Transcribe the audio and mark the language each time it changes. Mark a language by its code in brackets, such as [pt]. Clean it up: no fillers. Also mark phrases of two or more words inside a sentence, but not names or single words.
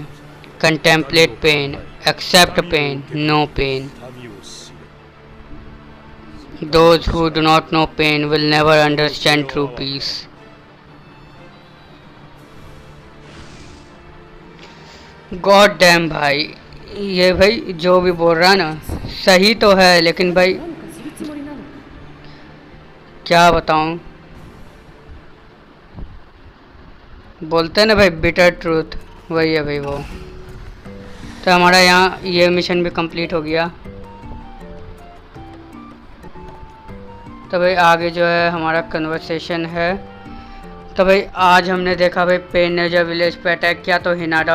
[en] Contemplate pain. Accept pain. No pain. [ja] 痛みを知れ。 [en] Those who do not know pain will never understand true peace. God damn [hi] भाई ये भाई जो भी बोल रहा है ना सही तो है लेकिन भाई [ja] 何かするつもりなのか。 [hi] क्या बताऊं बोलते हैं ना भाई [en] bitter truth [hi] वही है भाई वो तो हमारा यहाँ ये मिशन भी कंप्लीट हो गया तो भाई आगे जो है हमारा कन्वर्सेशन है तो भाई आज हमने देखा भाई पेन ने जब विलेज पे अटैक किया तो हिनाडा